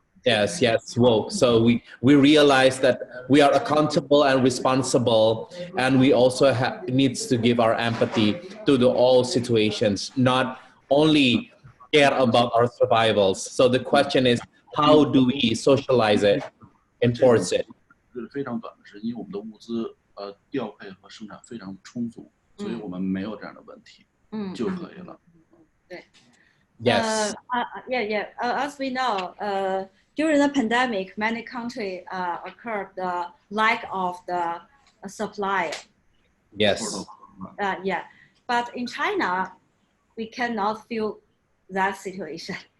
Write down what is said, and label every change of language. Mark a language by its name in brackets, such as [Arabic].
[English] Yes, woke. So we realize that we are accountable and responsible, and we also needs to give our empathy to the all situations, not only care about our survivals. So the question is, how do we socialize it, enforce it? [Chinese] 非常短的时间，因为我们的物资调配和生产非常充足，所以我们没有这样的问题就可以了。对。 [English] Yes. As we know, during the pandemic, many countries occurred the lack of the supply. Yes. But in China, we cannot feel that situation.